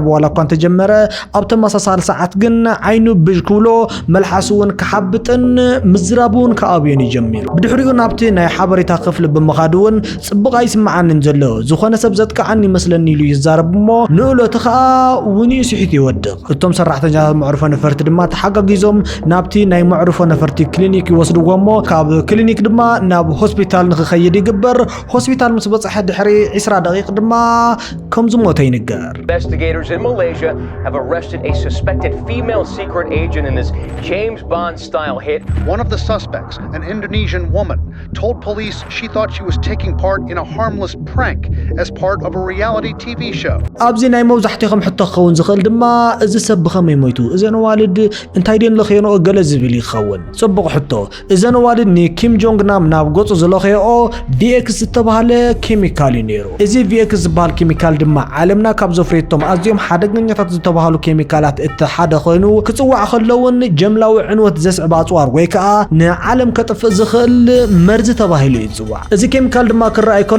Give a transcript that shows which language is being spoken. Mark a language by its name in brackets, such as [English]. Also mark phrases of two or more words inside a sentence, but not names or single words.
[Tigrinya] ዋላ እኳ እንተጀመረ ኣብ ተመሳሳሊ ሰዓት ግን ዓይኑ ብዥ ክብሎ መልሓሱውን ክሓብጥን ምዝራቡን ከኣብዮን ይጀሚሩ ብድሕሪኡ ናብቲ ናይ ሓበሬታ ክፍሊ ብምኻድውን ጽቡቕ ኣይስምዓንን ዘሎ ዝኾነ ሰብ ዘጥቃዓኒ ይመስለኒ ኢሉ ይዛረብ እሞ ንእሎቱ ከዓ ውንኡ ስሒቱ ይወድቕ እቶም ሰራሕተኛታት መዕርፎ ነፈርቲ ድማ ተሓጋጊዞም ናብቲ ናይ መዕርፎ ነፈርቲ ክሊኒክ ይወስድዎ እሞ ካብ ክሊኒክ ድማ ናብ ሆስፒታል ንኽኸይድ ይግበር ሆስፒታል ምስ በጽሐ ድሕሪ 20 ደቂቕ ድማ ከም ዝሞተ ይንገር [English] Investigators in Malaysia have arrested a suspected female secret agent in this James Bond-style hit. One of the suspects, an Indonesian woman, told police she thought she was taking part in a harmless prank as part of a reality TV show. [Tigrinya] ኣብዚ ናይ መብዛሕትኦም ሕቶ ክኸውን ዝኽእል ድማ እዚ ሰብ ብኸመይ ሞይቱ እዘን ዋልድ እንታይ ደን ለኸየኖ ገለ ዝብል ይኸውን ጽቡቕ ሕቶ እዘን ዋልድ ንኪም ጆንግ ናም ናብ ገጹ ዝለኸየኦ VX ዝተባሃለ ኬሚካል እዩ ነይሩ እዚ VX ዝበሃል ኬሚካል ድማ ዓለምና ካብ ዘፍርየቶም ኣዝዮም ሓደገኛታት ዝተባሃሉ ኬሚካላት እቲ ሓደ ኮይኑ ክጽዋዕ ከለውን ጀምላዊ ዕንወት ዘስዕብ ኣጽዋር ወይ ከዓ ንዓለም ከጥፍእ ዝኽእል መርዚ ተባሂሉ ይጽዋዕ እዚ ኬሚካል ድማ ክረኣይ ከሎ